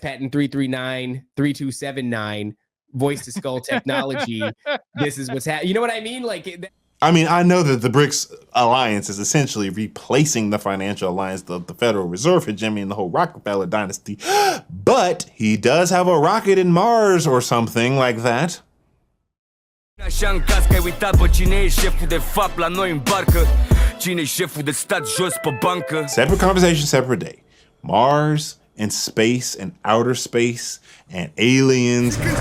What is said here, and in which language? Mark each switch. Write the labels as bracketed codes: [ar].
[en] patent 339-3279, voice to skull technology. This is what's happening. You know what I mean? Like, I mean, I know that the BRICS alliance is essentially replacing the financial alliance of the Federal Reserve hegemony and the whole Rockefeller dynasty. But he does have a rocket in Mars or something like that. [ro] Așa în caz că ai uitat pe cine e șeful de fapt la noi în barcă. Cine e șeful de stat jos pe bancă. [en] Separate conversation, separate day. Mars and space and outer space and aliens.